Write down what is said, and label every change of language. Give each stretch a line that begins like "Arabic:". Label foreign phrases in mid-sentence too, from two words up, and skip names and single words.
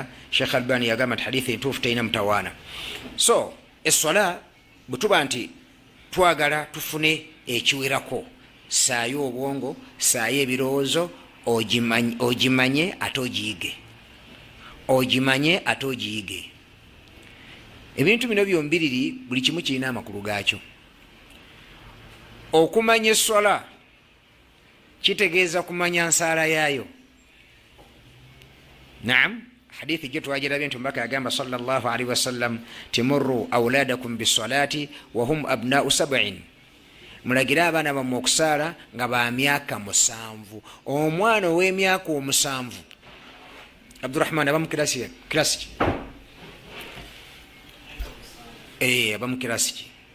Ganda: Sheikh Albani yagamba nti hadithi entuufu terina mutawaana. So esswala bwetuba nti twagala tufune ekiwerako, saayo obwongo, saayo ebirowoozo, ogimanye ate ogiyige, ogimanye ate ogiyige. ebintu bino byombiriri buli kimu kirina amakulu gaakyo. Okumanya essola kitegeeza kumanya nsaala yaayo. Naam, hadithi gye twagirabye nti omubaka yagamba
Arabic: صلى الله عليه وسلم, مروا أولادكم بالصلاة وهم أبناء سبع,
Ganda: mulagire abaana bammwe okusaala nga ba myaka 7. Omwana ow'emyaka 7 Abdurrahman abamu kirasi ki? Abamu kirasi ki?